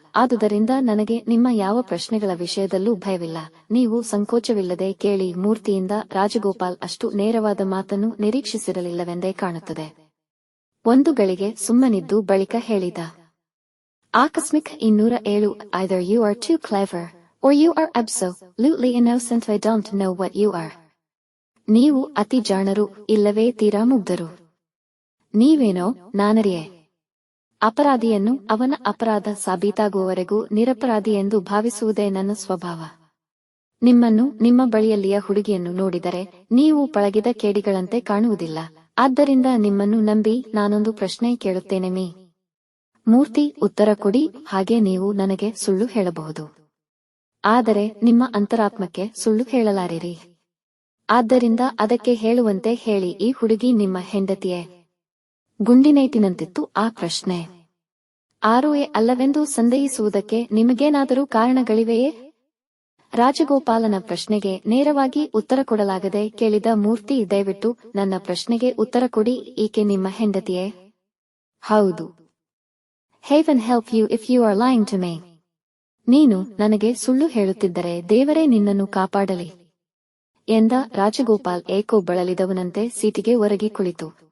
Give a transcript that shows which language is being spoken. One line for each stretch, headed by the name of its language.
Kannada: ಆದುದರಿಂದ ನನಗೆ ನಿಮ್ಮ ಯಾವ ಪ್ರಶ್ನೆಗಳ ವಿಷಯದಲ್ಲೂ ಭಯವಿಲ್ಲ. ನೀವು ಸಂಕೋಚವಿಲ್ಲದೆ ಕೇಳಿ. ಮೂರ್ತಿಯಿಂದ ರಾಜಗೋಪಾಲ್ ಅಷ್ಟು ನೇರವಾದ ಮಾತನ್ನು ನಿರೀಕ್ಷಿಸಿರಲಿಲ್ಲವೆಂದೇ ಕಾಣುತ್ತದೆ. 1 ಗಳಿಗೆ ಸುಮ್ಮನಿದ್ದು ಬಳಿಕ ಹೇಳಿದ, ಆಕಸ್ಮಿಕ 207.
English: Either you are too clever or you are absolutely innocent. I don't know what you are.
Kannada: ನೀವು ಅತಿ ಜಾಣರು, ಇಲ್ಲವೇ ತೀರಾ ಮುಗ್ಧರು. ನೀವೇನೋ ನಾನರಿಯೆ. ಅಪರಾಧಿಯನ್ನು ಅವನ ಅಪರಾಧ ಸಾಬೀತಾಗುವವರೆಗೂ ನಿರಪರಾಧಿ ಎಂದು ಭಾವಿಸುವುದೇ ನನ್ನ ಸ್ವಭಾವ. ನಿಮ್ಮನ್ನು, ನಿಮ್ಮ ಬಳಿಯಲ್ಲಿಯ ಹುಡುಗಿಯನ್ನು ನೋಡಿದರೆ ನೀವು ಪಳಗಿದ ಕೇಡಿಗಳಂತೆ ಕಾಣುವುದಿಲ್ಲ. ಆದ್ದರಿಂದ ನಿಮ್ಮನ್ನು ನಂಬಿ ನಾನೊಂದು ಪ್ರಶ್ನೆ ಕೇಳುತ್ತೇನೆ ಮೀ. ಮೂರ್ತಿ. ಉತ್ತರ ಕೊಡಿ. ಹಾಗೆ ನೀವು ನನಗೆ ಸುಳ್ಳು ಹೇಳಬಹುದು, ಆದರೆ ನಿಮ್ಮ ಅಂತರಾತ್ಮಕ್ಕೆ ಸುಳ್ಳು ಹೇಳಲಾರಿರಿ. ಆದ್ದರಿಂದ ಅದಕ್ಕೆ ಹೇಳುವಂತೆ ಹೇಳಿ. ಈ ಹುಡುಗಿ ನಿಮ್ಮ ಹೆಂಡತಿಯೇ? ಗುಂಡಿನೇಟಿನಂತಿತ್ತು ಆ ಪ್ರಶ್ನೆ. 6 ಅಲ್ಲವೆಂದು ಸಂದೇಹಿಸುವುದಕ್ಕೆ ನಿಮಗೇನಾದರೂ ಕಾರಣಗಳಿವೆಯೇ? ರಾಜಗೋಪಾಲನ ಪ್ರಶ್ನೆಗೆ ನೇರವಾಗಿ ಉತ್ತರ ಕೊಡಲಾಗದೆ ಕೇಳಿದ ಮೂರ್ತಿ. ದಯವಿಟ್ಟು ನನ್ನ ಪ್ರಶ್ನೆಗೆ ಉತ್ತರ ಕೊಡಿ. ಈಕೆ ನಿಮ್ಮ ಹೆಂಡತಿಯೇ? ಹೌದು.
English: Heaven help you if you are lying to me.
Kannada: ನೀನು ನನಗೆ ಸುಳ್ಳು ಹೇಳುತ್ತಿದ್ದರೆ ದೇವರೇ ನಿನ್ನನ್ನು ಕಾಪಾಡಲಿ ಎಂದ ರಾಜಗೋಪಾಲ್ ಏಕೋ ಬಳಲಿದವನಂತೆ ಸೀಟಿಗೆ ಒರಗಿ ಕುಳಿತು.